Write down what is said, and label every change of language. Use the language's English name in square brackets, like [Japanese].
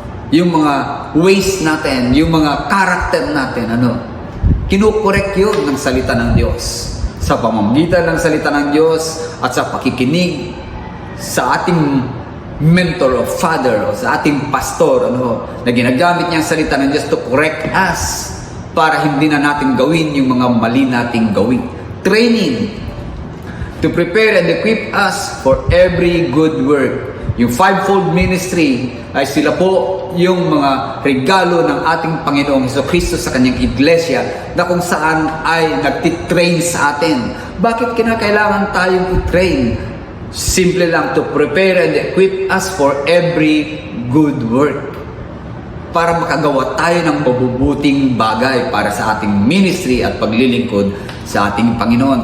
[Filipino] Yung mga ways natin, yung mga character natin, kinukorek yun ng salita ng Diyos. Sa pamamagitan ng salita ng Diyos at sa pakikinig sa ating mentor o father o sa ating pastor, na ginagamit niya ang salita ng Diyos [English] to correct us [Filipino] para hindi na natin gawin yung mga mali nating gawin. [English] Training to prepare and equip us for every good work. [Filipino] Yung fivefold ministry ay sila po yung mga regalo ng ating Panginoong Jesucristo sa kanyang iglesia na kung saan ay nagtitrain sa atin. Bakit kinakailangan tayong i-train? Simple lang, [English] to prepare and equip us for every good work. [Filipino] Para makagawa tayo ng mabubuting bagay para sa ating ministry at paglilingkod sa ating Panginoon.